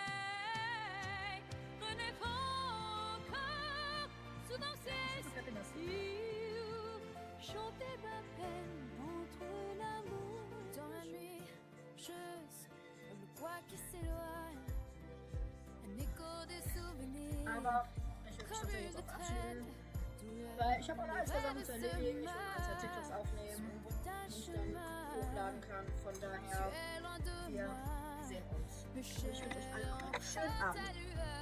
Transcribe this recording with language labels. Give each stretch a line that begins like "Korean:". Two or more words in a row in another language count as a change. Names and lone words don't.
French: Renaître encore sous un ciel chanter ma peine entre l'amour. Dans la nuit, je sens le poids qui s'éloigne. Un écho des souvenirs.
German: Aber ich würde schon jetzt auch abschließen. Weil ich habe auch noch alles zusammen zu erledigen. Ich will kurz TikToks aufnehmen, die ich dann hochladen kann. Von daher, wir sehen uns. Ich wünsche euch allen noch einen schönen Abend.